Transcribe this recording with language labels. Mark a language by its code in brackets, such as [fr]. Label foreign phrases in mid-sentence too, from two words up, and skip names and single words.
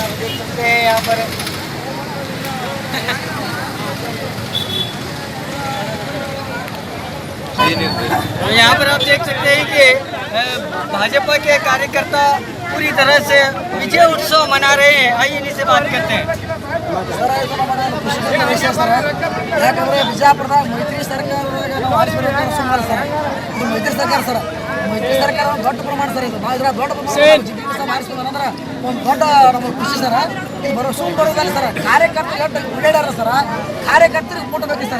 [hi] आप देख सकते हैं यहाँ पर यहाँ पर आप देख सकते हैं कि भाजपा के कार्यकर्ता पूरी तरह से विजय उत्सव मना रहे हैं। आइए इन्हीं से बात करते हैं। [kn] सर ಇದು ನಮ್ಮ ಖುಷಿ ವಿಷಯ ಸರ್, ಯಾಕಂದರೆ ಬಿಜಾಪುರದ ಮೈತ್ರಿ ಸರ್ಕಾರದಾಗ ನಾವು ಆರಿಸಬೇಕು ಸುಮಾರು ಸರ್. ಇದು ಮೈತ್ರಿ ಸರ್ಕಾರ ಸರ್, ಮೈತ್ರಿ ಸರ್ಕಾರ ಒಂದು ದೊಡ್ಡ ಪ್ರಮಾಣ ಸರ್. ಇದು ಭಾಳ ದೊಡ್ಡ ಪ್ರಮಾಣ ಜಿಬಿಪಿ ಸಹ ಆರಿಸ್ಬೇಕು ಅಂದ್ರೆ ಒಂದು ದೊಡ್ಡ ನಮಗೆ ಖುಷಿ ಸರ್. ಇದು ಬರೋ ಸುಮ್ ಬರೋದಲ್ಲ ಸರ್, ಕಾರ್ಯಕರ್ತರು ಎಷ್ಟು ಓಡಾಡ್ಯಾರ ಸರ್, ಕಾರ್ಯಕರ್ತರಿಗೆ ಮುಟ್ಟಬೇಕು ಸರ್.